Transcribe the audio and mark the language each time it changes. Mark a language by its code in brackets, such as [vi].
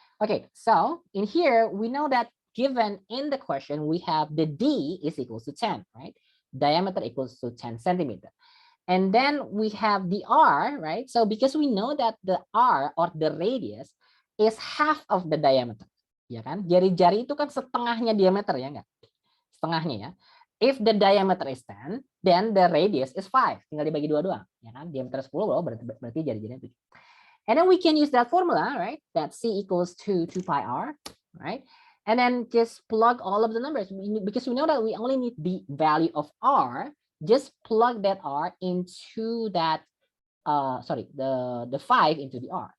[en] Okay, so in here, we know that given in the question, we have the D is equals to 10, right? Diameter equals to 10 centimeter. And then we have the R, right? So because we know that the R or the radius is half of the diameter. [id] Ya kan? Jari-jari itu kan setengahnya diameter ya enggak? Setengahnya ya. [en] If the diameter is 10, then the radius is 5. [id] Tinggal dibagi 2 doang. Ya kan? Diameter 10 loh, berarti jari-jarinya 7. [en] And then we can use that formula, right? That C equals to 2 pi R, right? And then just plug all of the numbers. Because we know that we only need the value of R. Just plug that R into that, the 5 into the R.